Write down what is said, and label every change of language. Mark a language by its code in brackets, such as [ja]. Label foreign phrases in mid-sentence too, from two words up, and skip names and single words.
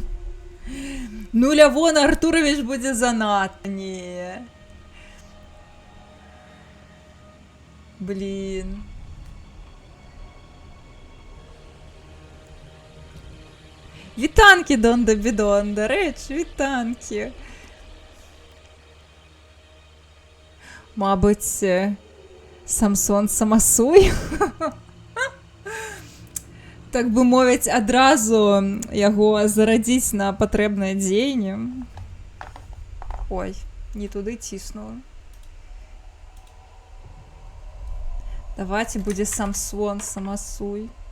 [be] Ну, Лявон Артурович будзе занадта. Не. Блин. Вітанки, Донда Бідон, [uk] до речі, вітанки. [be] Мабуть, Самсон Самасуй. Так бы мовіць, адразу яго зарадзіць на патрэбнае дзеянне. Ой, не туды ціснула. Давайте будзе Самсон Самасуй.